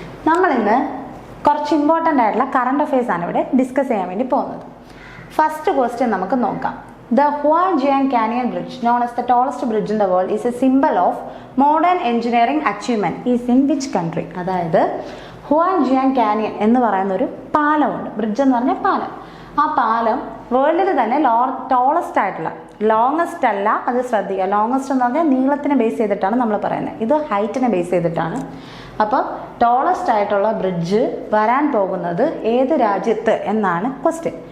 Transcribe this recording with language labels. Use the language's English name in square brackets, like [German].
[Malayalam] നമ്മളിന്ന് കുറച്ച് ഇമ്പോർട്ടൻ്റ് ആയിട്ടുള്ള കറണ്ട് അഫയേഴ്സ് ആണ് ഇവിടെ ഡിസ്കസ് ചെയ്യാൻ വേണ്ടി പോകുന്നത്. ഫസ്റ്റ് ക്വസ്റ്റ്യൻ നമുക്ക് നോക്കാം. [English] The Huajiang Canyon Bridge, known as the tallest bridge in the world, is a symbol of modern engineering achievement. Is in which country? [Malayalam] അതായത് Huajiang Canyon എന്ന് പറയുന്ന ഒരു പാലമുണ്ട്. ബ്രിഡ്ജ് എന്ന് പറഞ്ഞാൽ പാലം. ആ പാലം വേൾഡിൽ തന്നെ ടോളസ്റ്റ് ആയിട്ടുള്ള, ലോങ്ങസ്റ്റ് അല്ല, അത് ശ്രദ്ധിക്കുക. ലോങ്ങസ്റ്റ് എന്ന് പറഞ്ഞാൽ നീളത്തിനെ ബേസ് ചെയ്തിട്ടാണ് നമ്മൾ പറയുന്നത്, ഇത് ഹൈറ്റിനെ ബേസ് ചെയ്തിട്ടാണ്. അപ്പോൾ ടോളസ്റ്റ് ആയിട്ടുള്ള ബ്രിഡ്ജ് വരാൻ പോകുന്നത് ഏത് രാജ്യത്ത് എന്നാണ് ക്വസ്റ്റ്യൻ.